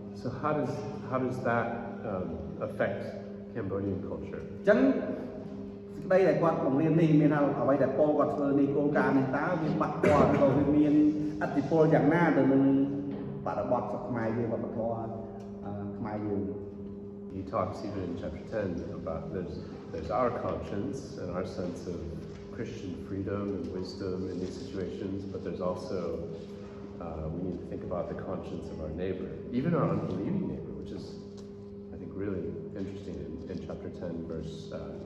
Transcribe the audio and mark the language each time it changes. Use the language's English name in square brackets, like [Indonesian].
[English] So how does that affect Cambodian culture? [Khmer] អញ្ចឹងសេចក្តីដែលគាត់បង្រៀននេះមានថាអ្វីដែលពលគាត់ធ្វើនេះគោលការណ៍នេះតើវាបាក់គាត់ឬក៏វាមានឥទ្ធិពលយ៉ាងណាទៅនឹងបរិបទស្រុកខ្មែរយើងវប្បធម៌ខ្មែរយើង [English] He talks even in chapter 10 about there's our conscience and our sense of Christian freedom and wisdom in these situations, but there's also we need to think about the conscience of our neighbor, even our unbelieving neighbor, which is, I think, really interesting in chapter 10, verse 28.